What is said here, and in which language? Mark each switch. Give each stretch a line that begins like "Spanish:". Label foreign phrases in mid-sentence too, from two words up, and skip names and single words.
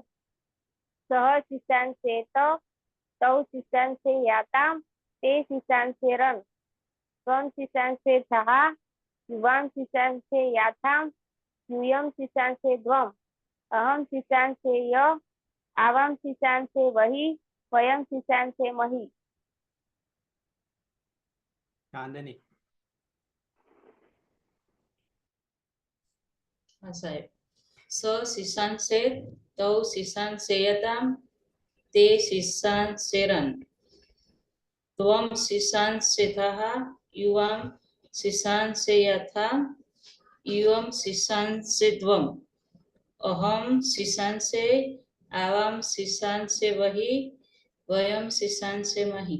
Sanskrit: सह शिशांसेत तौ शिशांसेयाताम ते शिशांसेरन् त्वं शिशांसेथाः युवां शिशांसेयाथाम यूयं शिशांसेध्वम् अहं शिशांसेय आवां शिशांसे वही वयं शिशांसे मही। चांदनी
Hindi: हाँ साहेब।
Sanskrit: स शिशांसेत तौ शिशांसेयताम ते शिशांशेरन् त्वं शिशांशेथः युवां शिशांशेयथा युवं शिशांशेत्वं अहं शिशांशे आवां शिशांशेवहि वयं शिशांशेमहि.